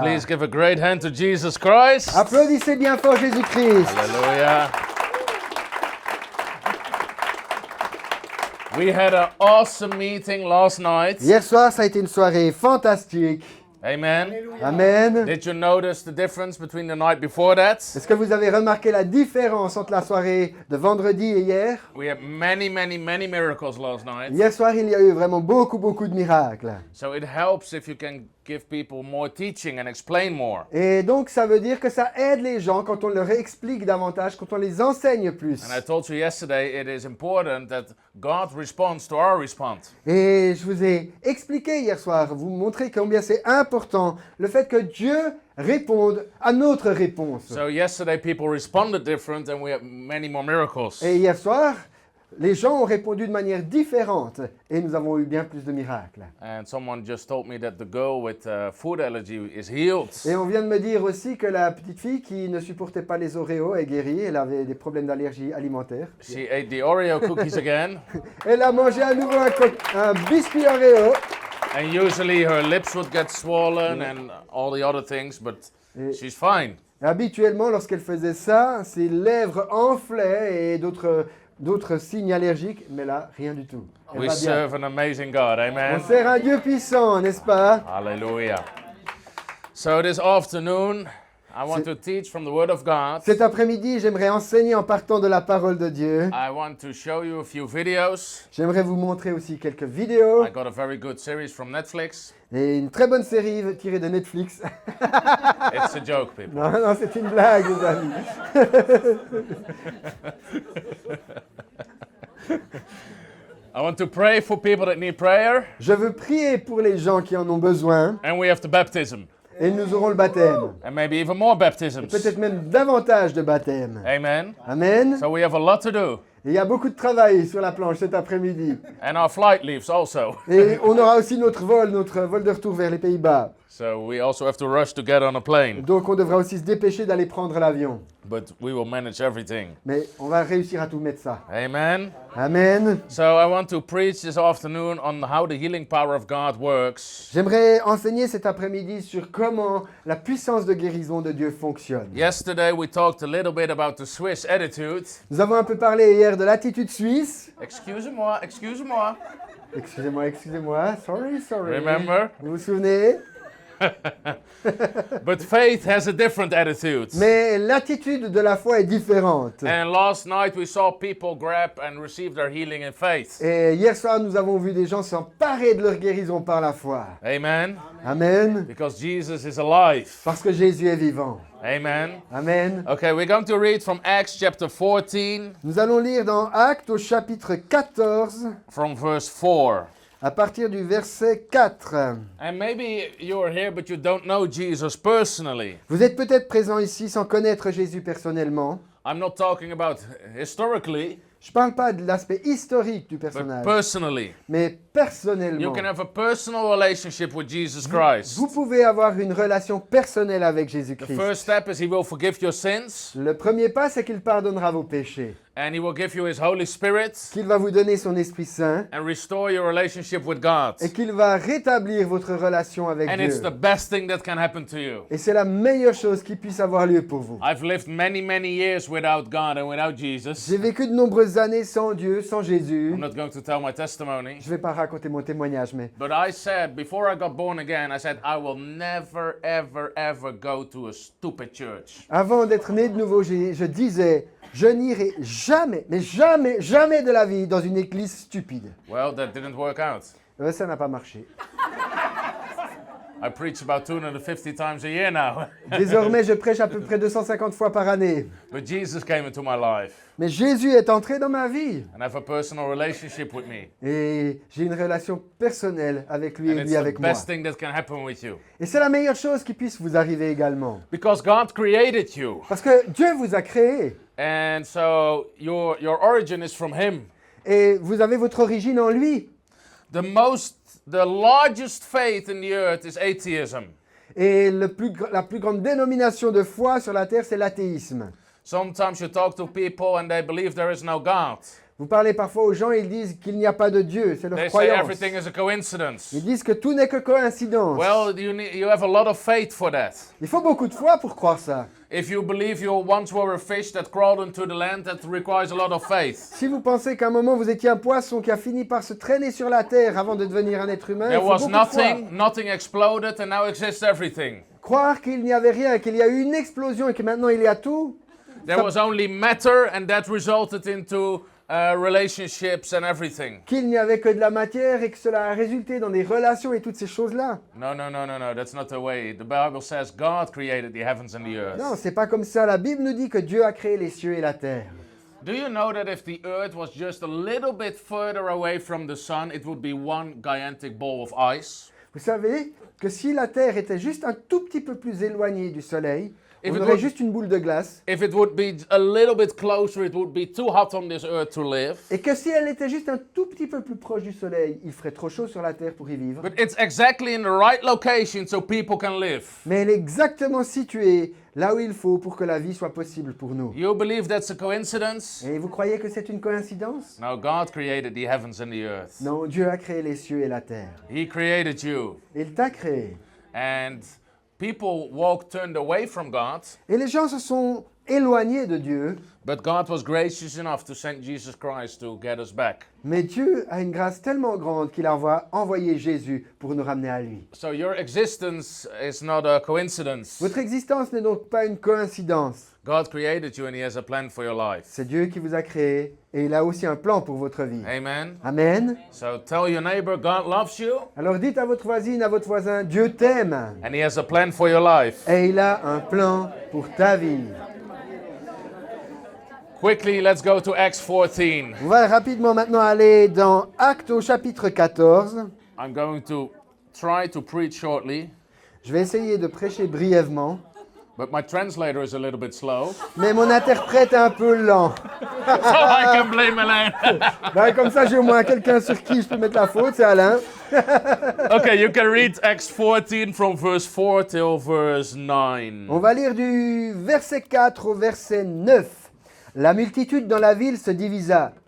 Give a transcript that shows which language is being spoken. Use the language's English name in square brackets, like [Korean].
[English] Please give a great hand to Jesus Christ. [French] Applaudissez bien fort Jésus-Christ. [English] Hallelujah. We had an awesome meeting last night. [French] Hier soir, ça a été une soirée fantastique. [English] Amen. [French] Amen. [English] Did you notice the difference between the night before that? [French] Est-ce que vous avez remarqué la différence entre la soirée de vendredi et hier? [English] We had many miracles last night. [French] Hier soir, il y a eu vraiment beaucoup de miracles. [English] So it helps if you can give people more teaching and explain more. [French] Et donc, ça veut dire que ça aide les gens quand on leur explique davantage, quand on les enseigne plus. [English] And I told you yesterday, it is important that God responds to our response. [French] Et je vous ai expliqué hier soir, vous montrer combien c'est important le fait que Dieu réponde à notre réponse. [English] So yesterday people responded different and we had many more miracles. [French] Et hier soir, les gens ont répondu de manière différente et nous avons eu bien plus de miracles. [English] And someone just told me that the girl with food allergy is healed. [French] Et on vient de me dire aussi que la petite fille qui ne supportait pas les Oreos est guérie, elle avait des problèmes d'allergie alimentaire. [English] She ate the Oreo cookies again. [French] Elle a mangé à nouveau un biscuit Oreo. [English] And usually her lips would get swollen and all the other things, but she's fine. [French] Habituellement, lorsqu'elle faisait ça, ses lèvres enflaient et d'autres signes allergiques, mais là, rien du tout. Elle [English] We [French] va bien. [English] serve an amazing God, amen. [French] On sert un Dieu puissant, n'est-ce pas? [English] Hallelujah. So this afternoon, I want to teach from the Word of God. [French] Cet après-midi, j'aimerais enseigner en partant de la parole de Dieu. [English] I want to show you a few videos. [French] J'aimerais vous montrer aussi quelques vidéos [English] I got a very good series from Netflix. [French] et une très bonne série tirée de Netflix. [English] It's a joke, people. [French] Non, c'est une blague, les amis. [English] I want to pray for people that need prayer, [French] Je veux prier pour les gens qui en ont besoin [English] and we have the baptism, [French] et nous aurons le baptême. [English] and maybe even more baptisms. [French] Peut-être même davantage de baptêmes. [English] Amen. [French] Amen. [English] So we have a lot to do, [French] Et il y a beaucoup de travail sur la planche cet après-midi. [English] and our flight leaves also. [French] Et on aura aussi notre vol de retour vers les Pays-Bas. [English] So we also have to rush to get on a plane, [French] Donc on devra aussi se dépêcher d'aller prendre l'avion. [English] but we will manage everything. [French] Mais on va réussir à tout mettre ça. [English] Amen. [French] Amen. [English] So I want to preach this afternoon on how the healing power of God works. [French] J'aimerais enseigner cet après-midi sur comment la puissance de guérison de Dieu fonctionne. [English] Yesterday we talked a little bit about the Swiss attitude. [French] Nous avons un peu parlé hier de l'attitude suisse. Excusez-moi. Excusez-moi. Sorry. [English] Remember? [French] Vous vous souvenez? [English] But faith has a different attitude. [French] Mais l'attitude de la foi est différente. [English] And last night we saw people grab and receive their healing in faith. [French] Et hier soir, nous avons vu des gens s'emparer de leur guérison par la foi. [English] Amen. [French] Amen. [English] Because Jesus is alive. [French] Parce que Jésus est vivant. [English] Amen. [French] Amen. [English] Okay, we're going to read from Acts chapter 14 [French] Nous allons lire dans Actes au chapitre 14, [English] from verse 4. [French] à partir du verset 4. [English] And maybe you're here but you don't know Jesus personally. [French] Vous êtes peut-être présent ici sans connaître Jésus personnellement. [English] I'm not talking about historically, [French] Je ne parle pas de l'aspect historique du [English] but [French] personnage, [English] personally. [French] mais [English] You [French] personnellement. [English] can have a personal relationship with Jesus Christ. [French] Vous pouvez avoir une relation personnelle avec [English] The [French] Jésus-Christ. [English] first step is He will forgive your sins [French] Le premier pas, c'est qu'il pardonnera vos péchés, [English] and He will give you His Holy Spirit [French] qu'il va vous donner son Esprit Saint [English] and restore your relationship with God. [French] et qu'il va rétablir votre relation avec [English] And it's [French] Dieu. [English] the best thing that can happen to you. [French] Et c'est la meilleure chose qui puisse avoir lieu pour vous. [English] I've lived many years without God and without Jesus. [French] J'ai vécu de nombreuses années sans Dieu, sans Jésus. [English] I'm not going to tell my testimony. [French] Je ne vais pas raconter mon témoignage, mais [English] But I said, before I got born again, I said, I will never, ever go to a stupid church. [French] avant d'être né de nouveau, je disais, je n'irai jamais, mais jamais de la vie dans une église stupide. [English] Well, that didn't work out. [French] Ça n'a pas marché. [English] I preach about 250 times a year now. [French] Désormais, je prêche à peu près 250 fois par année. [English] But Jesus came into my life [French] Mais Jésus est entré dans ma vie. [English] and have a personal relationship with me. [French] Et j'ai une relation personnelle avec lui [English] And [French] et [English] it's [French] lui [English] the [French] avec moi. [English] best thing that can happen with you. [French] Et c'est la meilleure chose qui puisse vous arriver également. [English] Because God created you. [French] Parce que Dieu vous a créé. [English] And so your origin is from Him. [French] Et vous avez votre origine en lui. [English] The largest faith in the earth is atheism. [French] Et la plus grande dénomination de foi sur la terre, c'est l'athéisme. [English] Sometimes you talk to people and they believe there is no God. [French] Vous parlez parfois aux gens et ils disent qu'il n'y a pas de Dieu, c'est leur [English] They say [French] croyance. [English] everything is a coincidence. [French] Ils disent que tout n'est que coïncidence. [English] Well, you have a lot of faith for that. [French] Il faut beaucoup de foi pour croire ça. [English] If you believe you once were a fish that crawled into the land, that requires a lot of faith. [French] Si vous pensez qu'à un moment vous étiez un poisson qui a fini par se traîner sur la terre avant de devenir un être humain, il [English] There [French] faut [English] was [French] beaucoup de foi. [English] nothing exploded, and now exists everything. [French] Croire qu'il n'y avait rien, qu'il y a eu une explosion et que maintenant il y a tout, [English] There was only matter, and that resulted into relationships and everything. [French] qu'il n'y avait que de la matière et que cela a résulté dans des relations et toutes ces choses-là. [English] No, that's not the way. The Bible says God created the heavens and the earth. [French] Non, c'est pas comme ça. La Bible nous dit que Dieu a créé les cieux et la terre. [English] Do you know that if the earth was just a little bit further away from the sun, it would be one gigantic ball of ice? [French] Vous savez que si la terre était juste un tout petit peu plus éloignée du soleil, [English] If [French] on [English] it [French] aurait [English] would- [French] juste une boule de glace. [English] If it would be a little bit closer, it would be too hot on this earth to live. [French] Et que si elle était juste un tout petit peu plus proche du soleil, il ferait trop chaud sur la terre pour y vivre. [English] But it's exactly in the right location so people can live. [French] Mais elle est exactement située là où il faut pour que la vie soit possible pour nous. [English] You believe that's a coincidence? [French] Et vous croyez que c'est une coïncidence? [English] No, God created the heavens and the earth. [French] Non, Dieu a créé les cieux et la terre. [English] He created you. [French] Il t'a créé. [English] And people turned away from God, [French] Et les gens se sont éloignés de Dieu, [English] but God was gracious enough to send Jesus Christ to get us back. [French] mais Dieu a une grâce tellement grande qu'il a envoyé Jésus pour nous ramener à lui. [English] So your existence is not a coincidence. [French] Votre existence n'est donc pas une coïncidence. [English] God created you and He has a plan for your life. [French] C'est Dieu qui vous a créé et il a aussi un plan pour votre vie. [English] Amen. [French] Amen. [English] So tell your neighbor God loves you [French] Alors dites à votre voisine, à votre voisin, Dieu t'aime [English] and He has a plan for your life. [French] et il a un plan pour ta vie. [English] Quickly, let's go to Acts 14. [French] On va rapidement maintenant aller dans Actes au chapitre 14. [English] I'm going to try to preach shortly, [French] Je vais essayer de prêcher brièvement, [English] but my translator is a little bit slow. [French] mais mon interprète est un peu lent. [English] So I can blame Alain. [French] Ben, comme ça, j'ai au moins quelqu'un sur qui je peux mettre la faute, c'est Alain. [English] Okay, you can read Acts 14 from verse 4 till verse 9. [French] On va lire du verset 4 au verset 9. La multitude dans la ville se divisa.